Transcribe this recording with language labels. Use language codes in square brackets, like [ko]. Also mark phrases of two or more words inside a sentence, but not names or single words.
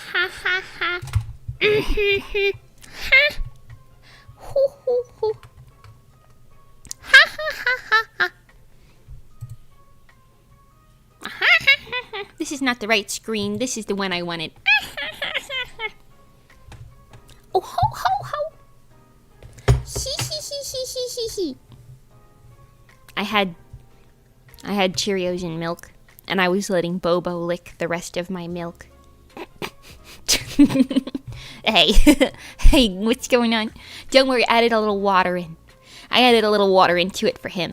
[en] ha ha. Ha. Hoo hoo hoo. Ha ha ha ha ha. This is not the right screen. This is the one I wanted. Oh ho ho ho. Hee. I had Cheerios and milk, and I was letting Bobo lick the rest of my milk. Hey, hey, what's going on? Don't worry, I added a little water in. I added a little water into it for him.